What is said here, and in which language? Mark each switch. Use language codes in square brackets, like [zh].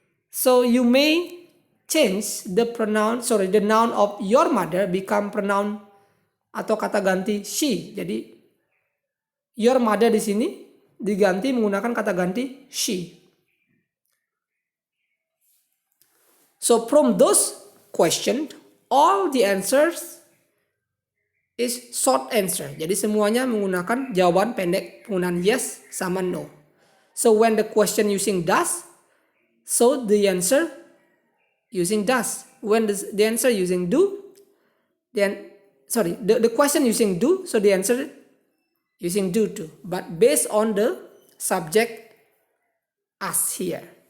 [en] So you may change the noun of your mother become pronoun [id] atau kata ganti [en] she. [id] Jadi [en] your mother [id] di sini diganti menggunakan kata ganti she. [en] So from those questions, all the answers is short answer. [id] Jadi semuanya menggunakan jawaban pendek penggunaan yes sama no. [en] So when the question using does, so the answer using does. When the answer using do, the question using do, so the answer using do too. But based on the subject as here.